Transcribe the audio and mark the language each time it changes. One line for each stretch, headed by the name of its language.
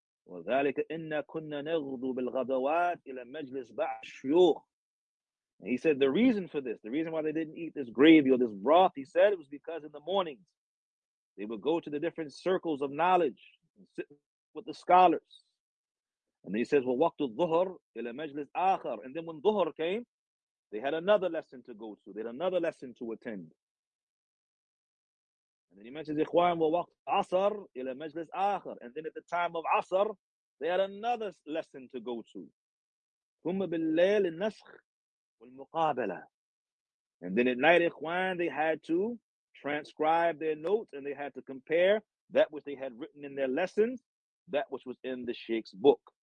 Arabic: وذلك إن كنا نغدو بالغدوات إلى مجلس بعض الشيوخ.
English: He said the reason for this, the reason why they didn't eat this gravy or this broth, he said it was because in the mornings they would go to the different circles of knowledge and sit with the scholars. And then he says,
Arabic: وَوَقْتُ الظُّهُرِ إِلَى مَجْلِسْ آخَرٍ.
English: And then when dhuhr came, they had another lesson to go to. They had another lesson to attend. And then he mentions,
Arabic: إِخْوَانٍ وَوَقْتُ عَصَرٍ إِلَى مَجْلِسْ آخَرٍ.
English: And then at the time of Asr, they had another lesson to go to.
Arabic: ثُمَّ بِاللَّيْلِ النَّسْخِ وَالْمُقَابَلَةِ.
English: And then at night, إِخْوَانٍ, they had to transcribe their notes and they had to compare that which they had written in their lessons, that which was in the Sheikh's book.